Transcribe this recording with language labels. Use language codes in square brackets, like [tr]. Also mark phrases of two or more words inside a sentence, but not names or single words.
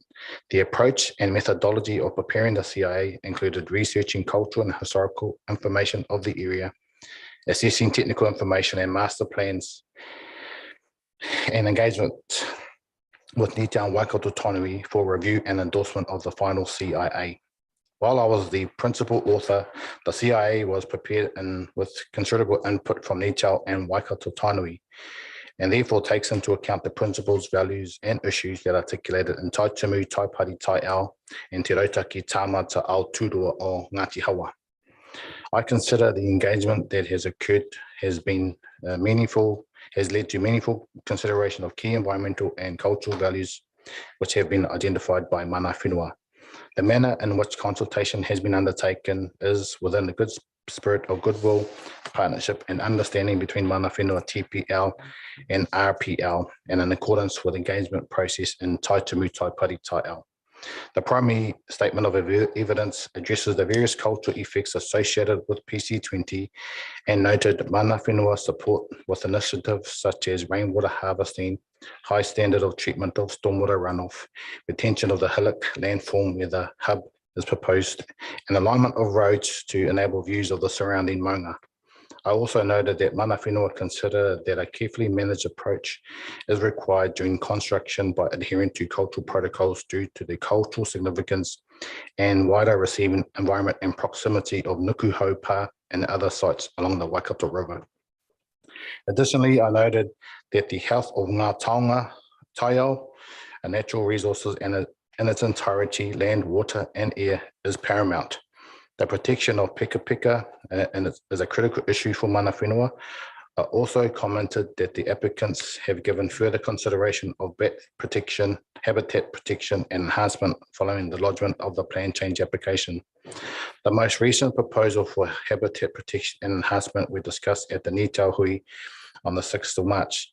[en] The approach and methodology of preparing the CIA included researching cultural and historical information of the area, assessing technical information and master plans, and engagement with Nītiao and Waikato Tainui for review and endorsement of the final CIA. While I was the principal author, the CIA was prepared with considerable input from Nītiao and Waikato Tainui, and therefore takes into account the principles, values, and issues that are articulated in Tai Tumu, Tai Pari, Tai Ao, and Te Rautaki Tāmata Aotearoa o Ngāti Hawa. I consider the engagement that has occurred has been meaningful, has led to meaningful consideration of key environmental and cultural values which have been identified by [mi] mana whenua. [en] The manner in which consultation has been undertaken is within the good spirit of goodwill, partnership and understanding between [mi] mana whenua [en] TPL and RPL, and in accordance with engagement process in Tai Tumu, Tai Pari, Tai Ao. The primary statement of evidence addresses the various cultural effects associated with PC20 and noted [mi] mana whenua [en] support with initiatives such as rainwater harvesting, high standard of treatment of stormwater runoff, retention of the hillock landform where the hub is proposed, and alignment of roads to enable views of the surrounding maunga. I also noted that [mi] mana whenua [en] consider that a carefully managed approach is required during construction by adhering to cultural protocols due to the cultural significance and wider receiving environment and proximity of Nuku Pa and other sites along the Waikato River. Additionally, I noted that the health of [mi] ngā taonga, taiao, [en] and natural resources and in its entirety, land, water, and air is paramount. The protection of [mi] peka peka [en] is a critical issue for [mi] mana whenua. [en] I also commented that the applicants have given further consideration of bat protection, habitat protection, and enhancement following the lodgement of the plan change application. The most recent proposal for habitat protection and enhancement we discussed at the Nītiao hui on the 6th of March.